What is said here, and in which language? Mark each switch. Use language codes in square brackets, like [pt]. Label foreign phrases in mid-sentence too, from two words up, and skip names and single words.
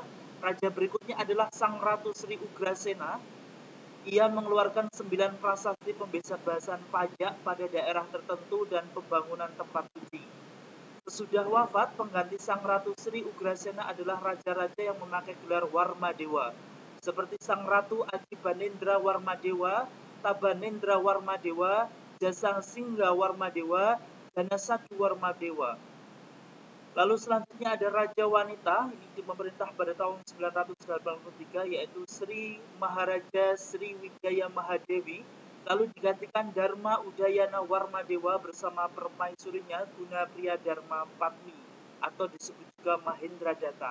[id] Raja berikutnya adalah Sang Ratu Sri Ugrasena. Ia mengeluarkan 9 prasasti pembebasan pajak pada daerah tertentu dan pembangunan tempat suci. Sesudah wafat, pengganti Sang Ratu Sri Ugrasena adalah raja-raja yang memakai gelar Warmadewa, seperti Sang Ratu Adibanendra Warmadewa, Tabanendra Warmadewa, Jasang Singga Warmadewa, Danasati Warmadewa. Lalu selanjutnya ada Raja Wanita, ini memerintah pada tahun 983, yaitu Sri Maharaja Sriwijaya Mahadewi. Lalu digantikan Dharma Udayana Warmadewa bersama permaisurinya Guna Priya Dharma Patmi, atau disebut juga Mahendra Datta.